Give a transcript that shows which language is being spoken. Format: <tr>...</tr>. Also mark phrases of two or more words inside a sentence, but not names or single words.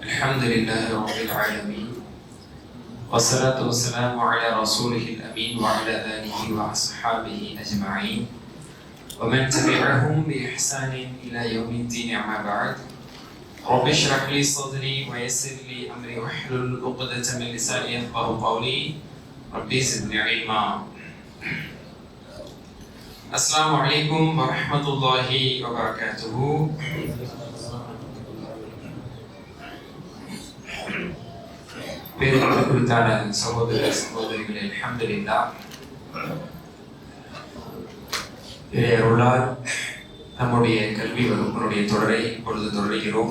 <ar>الحمد لله رب العالمين والصلاة والسلام على رسوله الأمين وعلى آله وأصحابه أجمعين ومن تبعهم بإحسان إلى يوم الدين أما بعد رب اشرح لي صدري ويسر لي أمري واحلل عقدة من لساني يفقهوا قولي ربي زدني علما. السلام عليكم ورحمة الله وبركاته.</ar> <ta>பேருக்குத்தான சகோதர சகோதரிகளே, அல்ஹம்துலில்லாஹ், இறையருளால் நம்முடைய கல்வி வகுப்பினுடைய தொடரை இப்பொழுது தொடர்கிறோம்.</ta>